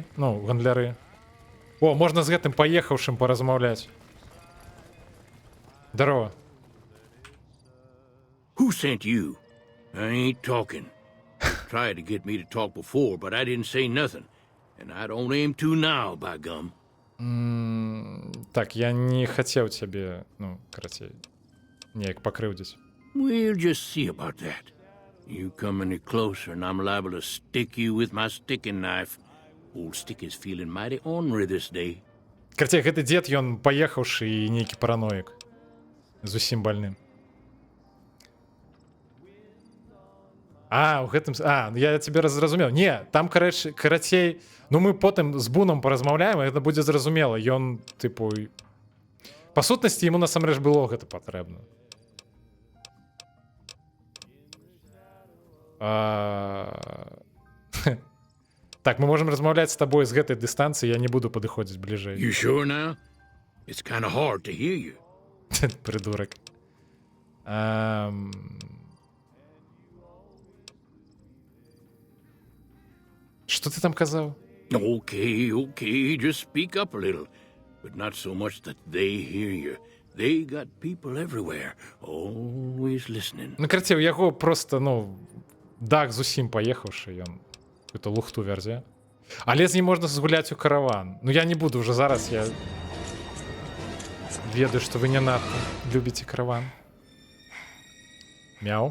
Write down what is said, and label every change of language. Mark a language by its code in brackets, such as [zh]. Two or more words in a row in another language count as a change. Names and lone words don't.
[be] Ну, гандляры. О, можна з гэтым паехаўшым паразмаўляць. Здорово. [en] Who sent you? I ain't talking. Tried to get me to talk before, but I didn't say nothing. And I don't aim to now, by gum. [be] Так, я не хацеў цябе, ну, карацей, неяк пакрыўдзіць. [en] We'll just see about that. You come any closer and I'm liable to stick you with my sticking knife. Old Stick is feeling mighty ornery this day. [be] Карацей, гэты дзед, ён паехаўшы і нейкі параноік. Зусім больным. У гэтым... я цябе зразумеў. Не, там, карацей... Ну, мы потым з Буном паразмаўляем, і гэта будзе зразумела. Ён, тыпу... Па сутнасці, яму насамрэч было гэта патрэбна. Так, мы можем размаўляць з табой з гэтай дыстанцыі, я не буду падыходзіць бліжэй. [en] You sure now? It's kind of hard to hear you. [ru] Придурок. Что ты [be] там казаў? [en] Okay, just speak up a little. But not so much that they hear you. They got people everywhere, always listening. [be] Ну, карацей, у яго просто, ну, дах зусім паехаўшы, ён эту лухту вярзе. Але з ім можна згуляць у караван. Ну, я не буду уже зараз, я ведаю, што вы не надта любіце караван. Мяу.